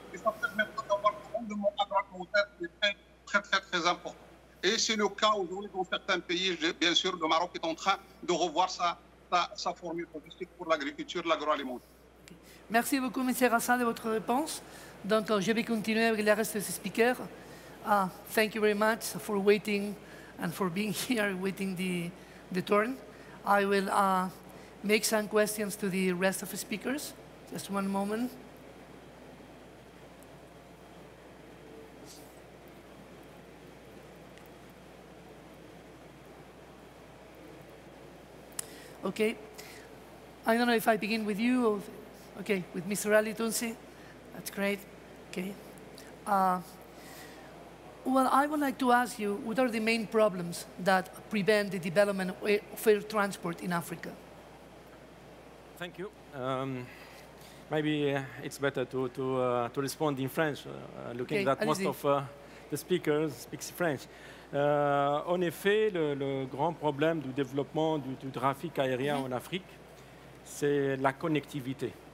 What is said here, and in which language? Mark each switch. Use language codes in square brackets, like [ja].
[fr] Et ça permettra d'avoir un rendement agroalimentaire qui est très important. Et c'est le cas aujourd'hui dans certains pays. Bien sûr, le Maroc est en train de revoir sa formule logistique pour l'agriculture, l'agroalimentaire. Merci beaucoup, M. Hassan, de votre réponse. Donc, je vais continuer avec le reste des speakers. [en] Thank you very much for waiting and for being here, waiting the turn. I will make some questions to the rest of the speakers. Just one moment. Okay. I don't know if I begin with you or, okay, with Mr. Ali Tunsi. That's great. Okay. Well, I would like to ask you, what are the main problems that prevent the development of air transport in Africa? Thank you. Maybe it's better to respond in French, looking Okay, that most [fr] allez-y. [en] of the speakers speak French. [fr] En effet, le grand problème du développement du trafic aérien en Afrique, c'est la connectivité.